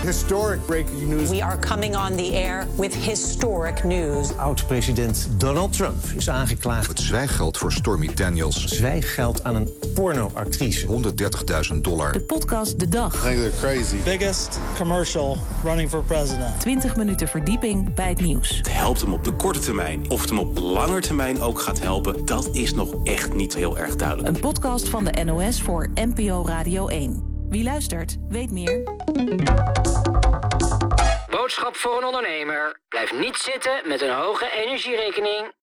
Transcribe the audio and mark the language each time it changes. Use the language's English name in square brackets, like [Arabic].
[English] Historic breaking news. We are coming on the air with historic news. [Dutch] Oud-president Donald Trump is aangeklaagd. Het zwijggeld voor Stormy Daniels. Zwijggeld aan een pornoactrice. $130,000. De podcast De Dag. [English] I think they're crazy. Biggest commercial running for president. [Dutch] 20 minuten verdieping bij het nieuws. Het helpt hem op de korte termijn. Of het hem op lange termijn ook gaat helpen, dat is nog echt niet heel erg duidelijk. Een podcast van de NOS voor NPO Radio 1. Wie luistert, weet meer. Boodschap voor een ondernemer. Blijf niet zitten met een hoge energierekening.